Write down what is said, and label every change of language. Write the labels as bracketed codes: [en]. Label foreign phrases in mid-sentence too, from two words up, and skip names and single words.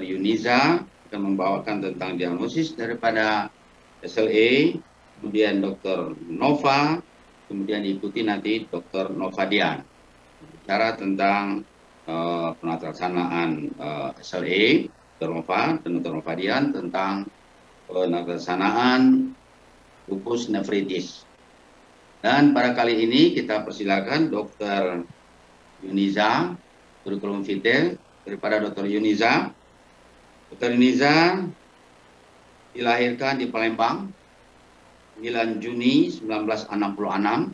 [id] Yuniza akan membawakan tentang diagnosis daripada SLE, kemudian Dr. Nova, kemudian diikuti nanti Dr. Nova Dian. Bicara tentang penelaksanaan SLE, Dr. Nova dan Dr. Nova Dian tentang penelaksanaan lupus nephritis. Dan pada kali ini kita persilakan Dr. Yuniza, kurikulum vitae daripada Dr. Yuniza. Dr. Yuniza dilahirkan di Palembang 9 Juni 1966.